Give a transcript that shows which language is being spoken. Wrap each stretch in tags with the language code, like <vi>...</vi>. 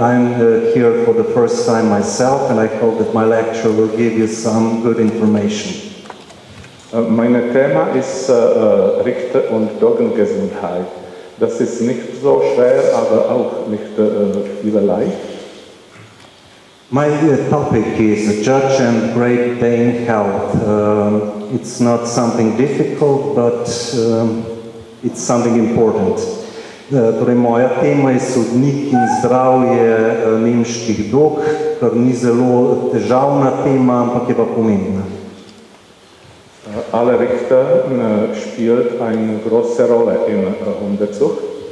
<en>I'm here for the first time myself and I hope that my lecture will give you some good information.</en> <de>Mein Thema ist Richter- und Doggengesundheit. Das ist nicht so schwer, aber auch nicht viel leicht.</de> <en>My topic is Judge and Great Dane Health. It's not something difficult, but it's something important.</en> <sl>Torej, moja tema je sodnik in zdravje nemških dog, kar ni zelo težavna tema, ampak je pa pomembna.</sl> <de>Alle Richter spielt eine große Rolle in Hundezucht.</de>